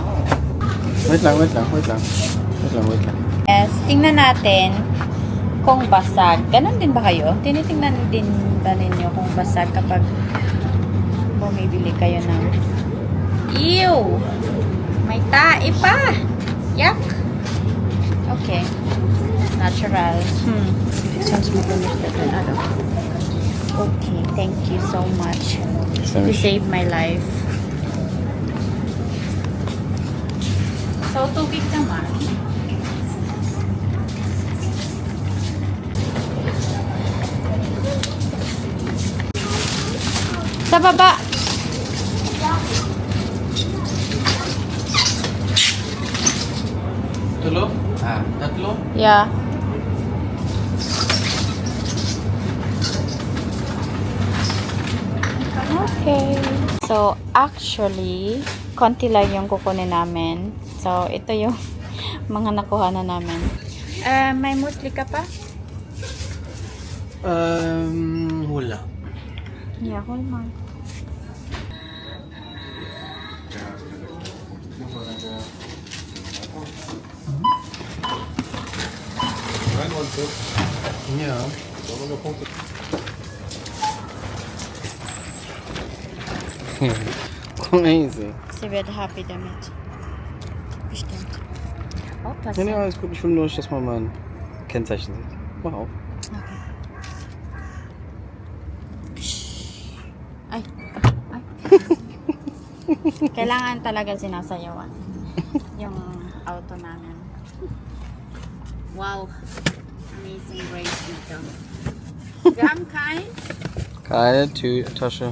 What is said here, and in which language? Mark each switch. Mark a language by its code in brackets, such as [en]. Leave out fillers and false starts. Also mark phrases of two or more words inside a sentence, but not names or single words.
[tl] Wait lang. Yes, tingnan natin kung basag. Ganon din ba kayo? Tinitingnan din ba ninyo kung basag kapag bumibili kayo ng... Ew! May tae pa! Yuck! [en] Okay. It's natural. Sounds more than other. Okay, thank you so much to save my life. So, [tl] tubig naman. Sa baba. Tulo? Tatlo? [en] Yeah. Okay. [tl] So, actually, konti lang yung kukunin namin. So, ito yung mga nakuha na namin. May musli ka pa? Wala. [en] Yeah, hold on. [de] Ja. Kom easy. Sie wird happy damit. Bestimmt. Nee, Aufpassen. alles gut. Ich will nur nicht, dass man mein Kennzeichen sieht. Mach auf. [tl] Okay. Ay. Ay. Kailangan talaga sinasayawan yung auto namin. Wow. Amazing race nito. [de] Wir haben kein Keine Tasche.